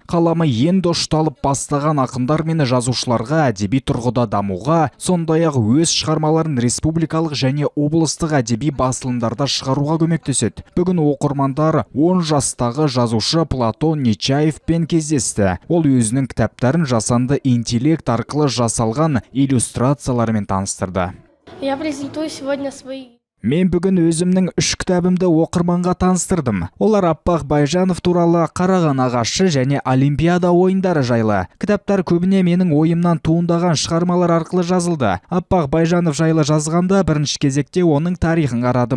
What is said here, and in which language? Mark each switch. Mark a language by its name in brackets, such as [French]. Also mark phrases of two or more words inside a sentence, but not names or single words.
[Kazakh] Қаламы енді ұшталып бастаған ақындар мен жазушыларға әдеби тұрғыда дамуға, сондай-ақ өз шығармаларын республикалық және облыстық әдеби басылымдарда шығаруға көмектеседі. Бүгін оқырмандар 10 жастағы жазушы Платон Нечаевпен кездесті. Ол өзінің кітаптарын жасанды интеллект арқылы жасалған иллюстрациялармен таныстырды. [Russian] Я презентую сегодня свои... [Kazakh] Мен бүгін өзімнің 3 кітабымды оқырманға таныстырдым. Олар Аппақ Байжанов туралы, Қараған ағашы және Олимпиада ойындары жайлы. Кітаптар көбіне менің ойымнан туындаған шығармалар арқылы жазылды. Аппақ Байжанов жайлы жазғанда бірінші кезекте оның тарихын қарадым.